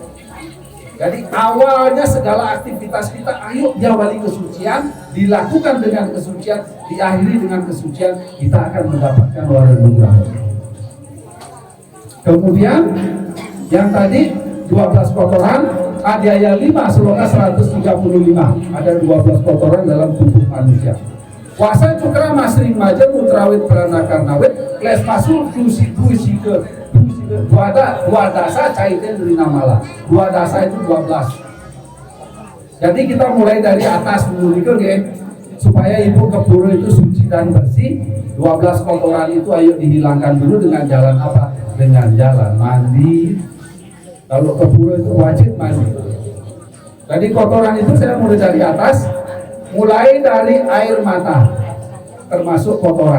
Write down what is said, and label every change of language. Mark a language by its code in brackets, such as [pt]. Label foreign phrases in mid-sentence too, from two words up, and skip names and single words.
[id] Jadi awalnya segala aktivitas kita, ayo diawali kesucian, dilakukan dengan kesucian, diakhiri dengan kesucian, kita akan mendapatkan wara nurani. Kemudian yang tadi 12 kotoran, Adiaya 5 Sloka 135. Ada 12 kotoran dalam tubuh manusia. [sa] Wasa cukra masring maja mutrawit pranakarnawit kles masul dusi ke dua dasa caiten dari namala. [id] Dua dasa itu 12. Jadi kita mulai dari atas dulu ya, supaya ibu keburu itu suci dan bersih. 12 kotoran itu ayo dihilangkan dulu dengan jalan apa? Dengan jalan mandi. Kalau keburu itu wajib mandi. Jadi kotoran itu saya mulai dari atas, mulai dari air mata, termasuk kotoran.